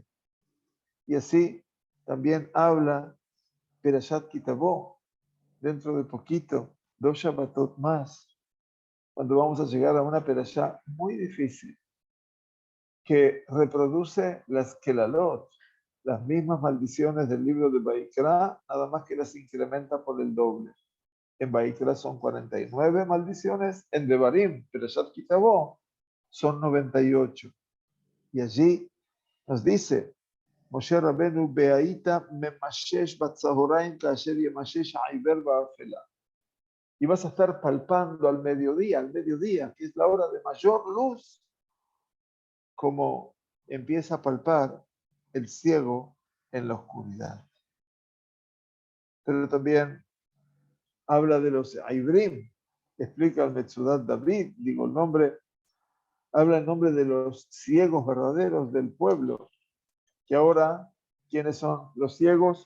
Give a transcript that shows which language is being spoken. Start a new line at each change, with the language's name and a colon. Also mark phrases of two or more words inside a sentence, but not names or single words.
Spanish: Y así también habla Perashat Kitabó, dentro de poquito, 2 Shabbatot más, cuando vamos a llegar a una perashá muy difícil, que reproduce las Kelalot, las mismas maldiciones del libro de Baikra, nada más que las incrementa por el doble. En Baikra son 49 maldiciones, en Devarim, Perashat Kitabó, son 98. Y allí nos dice,
Hebrew: Moshe Rabenu והיית ממשש בצהרים כאשר ימשש העור באפלה.
Spanish: Y vas a estar palpando al mediodía, que es la hora de mayor luz, como empieza a palpar el ciego en la oscuridad. Pero también habla de los Aibrim, explica el Metzudat David, digo el nombre, habla en nombre de los ciegos verdaderos del pueblo, que ahora, ¿quiénes son los ciegos?